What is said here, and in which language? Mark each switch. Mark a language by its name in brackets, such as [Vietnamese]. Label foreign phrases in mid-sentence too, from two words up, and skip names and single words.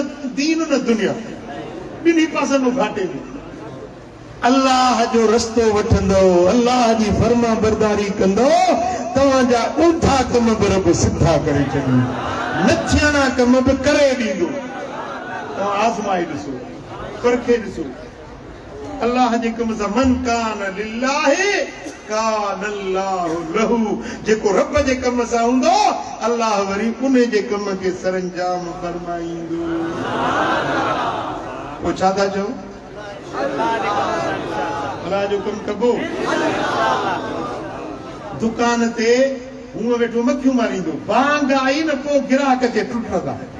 [Sindhi] दीन न दुनिया ॿिन्ही पासनि घाटे में अल्लाह जो रस्तो वठंदो अल्लाह जी फर्मा बरदारी कंदो तव्हांजा ऊठा कम बि रब सिधा करे छॾींदो न थियणा कम बि करे ॾींदो तव्हां आज़माए ॾिसो परखे ॾिसो अल्लाह जे कम सां [Arabic] من كان لله كان الله له [Sindhi] जेको रब जे कम सां हूंदो अल्लाह वरी उन जे कम खे सरंजाम फरमाईंदो पोइ छा था चओ अल्लाह जो कम कबो दुकान ते हूअं वेठो मखियूं मारींदो बांग आई न पोइ गिराक खे टुटंदा